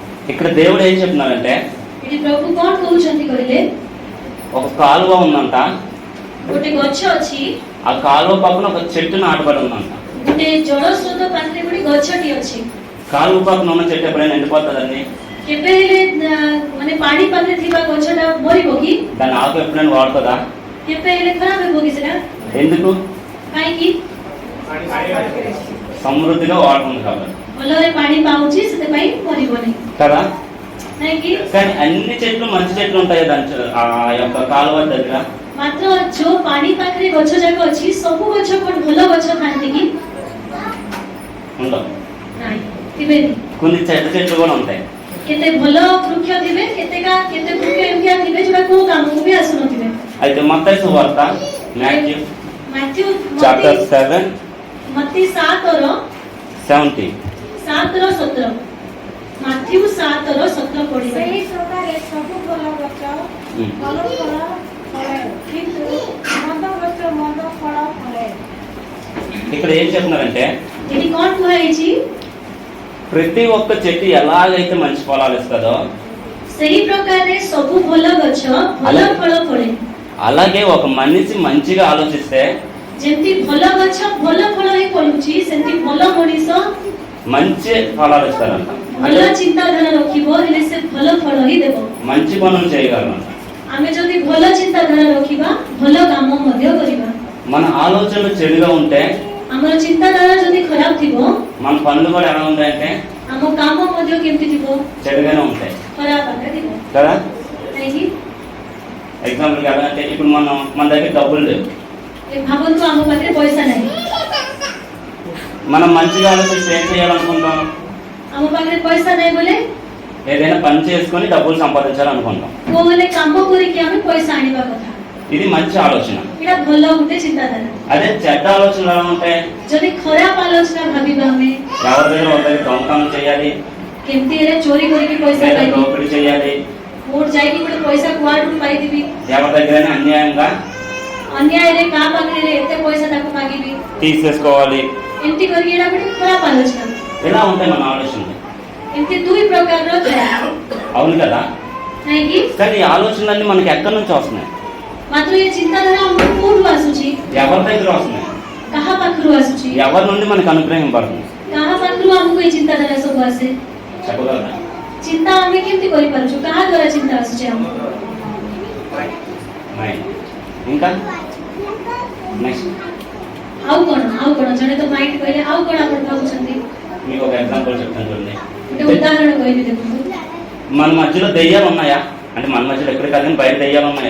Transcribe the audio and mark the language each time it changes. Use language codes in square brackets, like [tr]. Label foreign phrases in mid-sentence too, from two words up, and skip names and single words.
[te] ఇక్కడ దేవుడు ఏం చెప్తున్నారంటే [or] ଏଠି ପ୍ରଭୁ କଣ କହୁଛନ୍ତି କହିଲେ [te] ఒక కాలువ ఉందంట. [or] ଗୋଟେ ଗଛ ଅଛି [te] ఆ కాలువ పక్కన ఒక చెట్టు నాటబడి ఉందంట. [or] ଗୋଟେ ଜଳସ୍ରୋତ ପାଖରେ ଗୋଟେ ଗଛଟି ଅଛି। [te] కాలువ పక్కన ఉన్న చెట్టు ఎప్పుడైనా ఎండిపోతుందండి? [or] କେବେ ହେଲେ ମାନେ ପାଣି ପାଖରେ ଥିବା ଗଛଟା ମରିବ କି? [te] దాని ఆకు ఎప్పుడైనా వాడుతుందా? [or] କେବେ ହେଲେ ଖରାପ ହେବ କି ସେଟା? [te] ఎందుకు? [or] କାହିଁକି? [te] సమృద్ధిగా వాడుతుంది కాబట్టి [or] ଭଲରେ ପାଣି ପାଉଛି ସେଥିପାଇଁ ମରିବନି [te] కదా. [or] ନାଇଁ କି? [te] కానీ అన్ని చెట్లు మంచి చెట్లు ఉంటాయి దాని ఆ యొక్క కాలువ దగ్గర. [or] ମାତ୍ର ଯୋଉ ପାଣି ପାଖରେ ଗଛ ଯାକ ଅଛି ସବୁ ଗଛ କଣ ଭଲ ଗଛ ଥାନ୍ତି କି? [te] ఉండవు. [or] ନାଇଁ ଥିବେନି। [te] కొన్ని చెట్లు కూడా ఉంటాయి. [or] କେତେ ଭଲ ବୃକ୍ଷ ଥିବେ କେତେ ବୃକ୍ଷ ଏମିତିଆ ଥିବେ ଯୋଉଟା କୋଉ କାମକୁ ବି ଆସୁନଥିବେ। [te] అయితే మత్తయి సువార్త మాథ్యూ [or] ମାଥ୍ୟୁ [te] చాప్టర్ 7 [or] ମତ୍ତି 7ର [te] 17 [or] ମାଥ୍ୟୁ 7ର 17 ପଢିବା। ସେହି ପ୍ରକାରେ ସବୁ ଭଲ ଗଛ ଭଲ ଫଳ ଫଳେ କିନ୍ତୁ ମନ୍ଦ ଗଛ ମନ୍ଦ ଫଳ ଫଳେ। [te] ఇక్కడ ఏం చెప్తున్నారంటే [or] ଏଠି କଣ କୁହା ହେଇଛି? [te] ప్రతి ఒక్క చెట్టు ఎలాగైతే మంచి ఫలాలు ఇస్తుందో [or] ସେହି ପ୍ରକାରରେ ସବୁ ଭଲ ଗଛ ଭଲ ଫଳ ଫଳେ। [te] అలాగే ఒక మనిషి మంచిగా ఆలోచిస్తే [or] ଯେମିତି ଭଲ గଛ ଭଲ ଫଳ ହିଁ ଫଳୁଛି ସେମିତି ଭଲ ମଣିଷ [te] మంచి ఫలాలు ఇస్తారంట. [or] ଭଲ ଚିନ୍ତାଧାରା ରଖିବ ହେଲେ ସେ ଭଲ ଫଳ ହିଁ ଦେବ। [te] మంచి పనులు చేయగలరంట. [or] ଆମେ ଯଦି ଭଲ ଚିନ୍ତାଧାରା ରଖିବା ଭଲ କାମ ମଧ୍ୟ କରିବା। [te] మన ఆలోచనలు చెడుగా ఉంటే [or] ଆମର ଚିନ୍ତାଧାରା ଯଦି ଖରାପ ଥିବ [te] మన పనులు కూడా ఎలా ఉంటాయంటే [or] ଆମ କାମ ମଧ୍ୟ କେମିତି ଥିବ? [te] చెడుగానే ఉంటాయి [or] ଖରାପ ଆକାରରେ ଥିବ [te] కదా. [or] କାହିଁକି? [te] ఎగ్జాంపుల్కి ఎలా అంటే ఇప్పుడు మన దగ్గర డబ్బులు లేవు. [or] ଭାବନ୍ତୁ ଆମ ପାଖରେ ପଇସା ନାହିଁ [te] మనం మంచిగా ఆలోచిస్తే ఏం చేయాలనుకుంటాం? [or] ଆମ ପାଖରେ ପଇସା ନାହିଁ ବୋଲେ [te] ఏదైనా పని చేసుకొని డబ్బులు సంపాదించాలనుకుంటాం. [or] କୋଉ ହେଲେ କାମ କରିକି ଆମେ ପଇସା ଆଣିବା କଥା। [te] ఇది మంచి ఆలోచన. [or] ଏଇଟା ଭଲ ଗୋଟେ ଚିନ୍ତାଧାରା। [te] అదే చెడ్డ ఆలోచనలు ఎలా ఉంటాయి? [or] ଯଦି ଖରାପ ଆଲୋଚନା ଭାବିବା ଆମେ [te] ఎవరి దగ్గర ఒక దగ్గర దొంగతనం చేయాలి, [or] କେମିତି ହେଲେ ଚୋରି କରିକି ପଇସା [te] లేదా [or] ପାଇବି, [te] దోపిడీ చేయాలి, [or] କୋଉଠି ଯାଇକି ଗୋଟେ ପଇସା କୁଆଡୁ ପାଇଦେବି, [te] ఎవరి దగ్గరైనా అన్యాయంగా [or] ଅନ୍ୟାୟରେ କାହା ପାଖରେ ଏତେ ପଇସା ତାକୁ ମାଗିବି, [te] తీసేసుకోవాలి. [or] ଏମିତି କରିକି ଏଇଟା ଗୋଟେ ଖରାପ ଆଲୋଚନା। [te] ఇలా ఉంటాయి మన ఆలోచనలు. [or] ଏମିତି ଦୁଇ ପ୍ରକାରର ଥାଏ [te] అవును కదా. [or] ନାଇଁକି? [te] కానీ ఈ ఆలోచనలన్నీ మనకి ఎక్కడి నుంచి వస్తున్నాయి? [or] ମାତ୍ର ଏ ଚିନ୍ତାଧାରା ଆମକୁ କୋଉଠୁ ଆସୁଛି? [te] ఎవరి దగ్గర వస్తున్నాయి? [or] କାହା ପାଖରୁ ଆସୁଛି? [te] ఎవరి నుండి మనకు అనుగ్రహింపడుతుంది? [or] କାହା ପାଖରୁ ଆମକୁ ଏ ଚିନ୍ତାଧାରା ସବୁ ଆସେ? [te] చెప్పగలరా? [or] ଚିନ୍ତା ଆମେ କେମିତି କରିପାରୁଛୁ? କାହା ଦ୍ୱାରା ଚିନ୍ତା ଆସୁଛି ଆମକୁ? [te] మైండ్. ఇంకా నెక్స్ట్ [or] ଆଉ କଣ ଜଣେ ତ ମାଇଣ୍ଡ କହିଲେ ଆଉ କଣ ଆପଣ ଭାବୁଛନ୍ତି? [te] మీకు ఒక ఎగ్జాంపుల్ చెప్తాను చూడండి. [or] ଗୋଟେ ଉଦାହରଣ କହିବି ଦେଖନ୍ତୁ। [te] మన మధ్యలో దెయ్యాలు ఉన్నాయా? అంటే మన మధ్యలో ఎక్కడ కాదు కానీ బయట దెయ్యాలు ఉన్నాయా?